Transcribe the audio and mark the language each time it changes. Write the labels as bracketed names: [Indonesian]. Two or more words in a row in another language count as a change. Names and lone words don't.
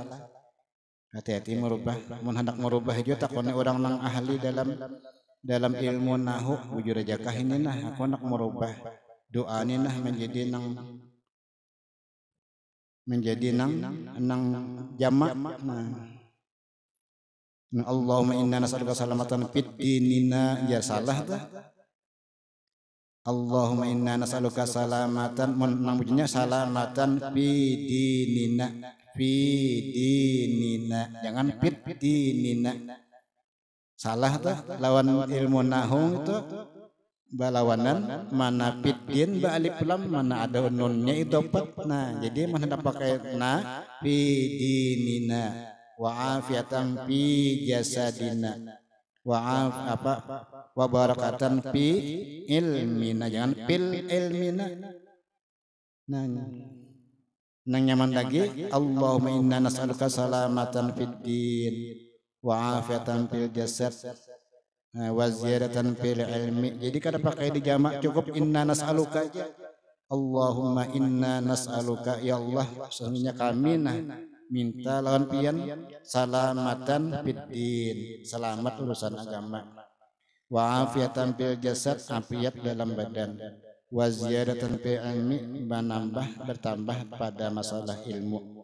[Banjar] Hati-hati merubah, mun hendak merubah juga takone orang nang ahli dalam ilmu nahu, bujur aja kah ini nah aku nak merubah doa ini nah menjadi nang jamak. [Arabic] Nah اللهم إنا نسألك سلامة في ديننا, [Banjar] ya salah dah. [Arabic] اللهم إنا نسألك سلامة, [Banjar] nang bunyinya [Arabic] سلامة في ديننا, jangan في ديننا. [Banjar] Salah dah, lawan ilmu nahwu itu balawanan, mana fiddin ba alif lam, mana ada nunnya idhofat. Nah jadi mana hendak pakai na [Arabic] في ديننا وعافية في جسدنا وبركة في علمنا, jangan في علمنا. [Banjar] Nah nang nyaman lagi, [Arabic] اللهم إنا نسألك سلامة في الدين وعافية في الجسد وزيادة في العلم. [Banjar] Jadi kada pakai di jamak, cukup [Arabic] إنا نسألك [Banjar] aja. [Arabic] اللهم إنا نسألك, يا الله [Banjar] sesungguhnya kami minta lawan pian [Arabic] سلامة في الدين, [Banjar] selamat urusan agama, [Arabic] وعافية في الجسد, [Banjar] afiat dalam badan, [Arabic] وزيادة في العلم, [Banjar] bertambah pada masalah ilmu.